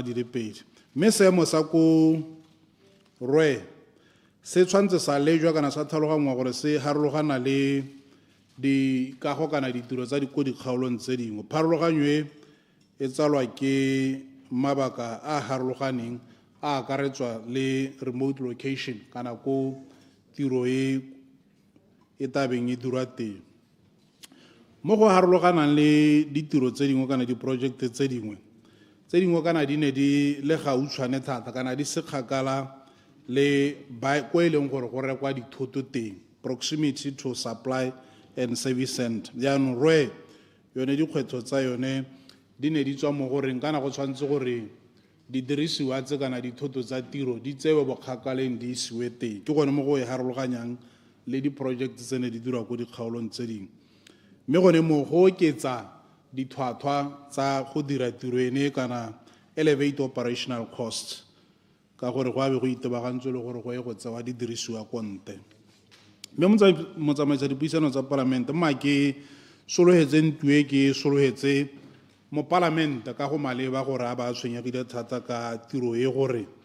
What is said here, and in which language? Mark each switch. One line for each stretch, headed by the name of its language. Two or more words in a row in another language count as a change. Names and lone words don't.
Tswana: di le pedi mme seemo sa ko rwe se tshwantse sa lejwa kana sa tlhalogangwa gore se harologana le dikago kana ditiro tsa ko dikgaolong tse dingwe pharologanyo e tsalwa ke mabaka a harologaneng a akaretswa le
English: remote location
Tswana: kana ko tiro e tabeng e dirwa teng mo go harologanang le ditiro tse dingwe kana diprojekte tse dingwe kana di ne di le gautshwane thata kana di se kgakala le ko e leng gore go rekwa dithoto teng
English: proximity to supply and service center
Tswana: jaanong rwe yone dikgwetlho tsa yone di ne di tswa mo goreng kana go tshwanetse gore didirisiwa tse kana dithoto tsa tiro di tsewe bokgakaleng di isiwe teng ke gone mo go e harologanyang le diprojekte tse ne di dirwa ko dikgaolong tse dingwe mme gone mo go oketsa ditlhwatlhwa tsa go dira tiro ene kana
English: elevate operational costs
Tswana: ka gore go abe go itebagantswe le gore go ye go tsewa di dirisiwa ko nte mme motsamaisa dipuisano tsa palamente mma ke sologetseng tue ke sologetse mo palamente ka go maleba gore a ba tshwenyegile thata ka tiro e gore